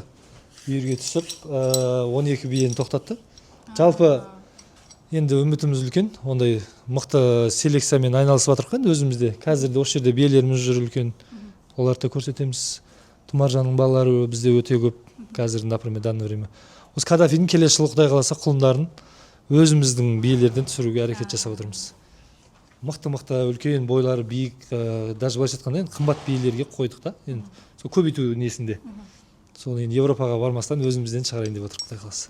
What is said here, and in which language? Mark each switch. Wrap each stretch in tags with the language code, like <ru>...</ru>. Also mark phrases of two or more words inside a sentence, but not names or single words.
<kk>Үйірге түсіп, 12 биені тоқтатты. Жалпы енді үмітіміз үлкен, ондай мықты селекциямен айналысып жатырмық енді өзімізде. Қазірде осы жерде биелеріміз жүр үлкен. Оларды көрсетеміз. Тұмаржанның балалары бізде өте көп. Қазір,</kk> <ru>например, данное время.</ru> <kk>Осы Каддафидің келесі жылы Құдай қаласа құлындарын өзіміздің биелерден түсіруге әрекет жасап отырмыз. Мықты үлкен бойлары биік, даже былайша айтқанда енді қымбат биелерге қойдық та. Енді сол көбейту несінде. Сол енді Европаға бармастан өзімізден шығарайын деп отырмық, Құдай қаласа.</kk>